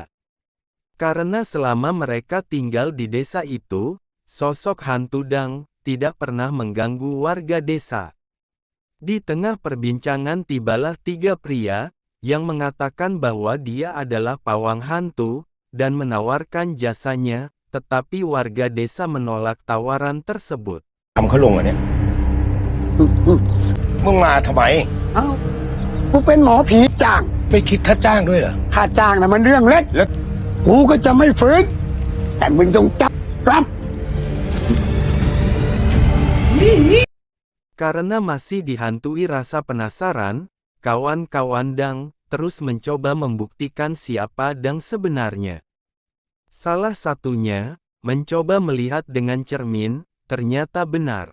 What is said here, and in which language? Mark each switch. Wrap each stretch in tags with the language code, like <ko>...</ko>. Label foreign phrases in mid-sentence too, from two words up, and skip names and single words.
<id>Karena selama mereka tinggal di desa itu, sosok hantu Dang tidak pernah mengganggu warga desa. Di tengah perbincangan tibalah 3 pria, yang mengatakan bahwa dia adalah pawang hantu, dan menawarkan jasanya, tetapi warga desa menolak tawaran tersebut.</id> <th>ทำเขาลงอ่ะเนี่ยมึงมาทำไม เอ้ากูเป็นหมอผีจ้าง ไม่คิดค่าจ้างด้วยเหรอ ค่าจ้างนะมันเรื่องเล็ก แล้ว กูก็จะไม่ฝืนแต่มึงต้องจับรับ</th> <id>Karena masih dihantui rasa penasaran, kawan-kawan Dang terus mencoba membuktikan siapa Dang sebenarnya. Salah satunya, mencoba melihat dengan cermin, ternyata benar.</id>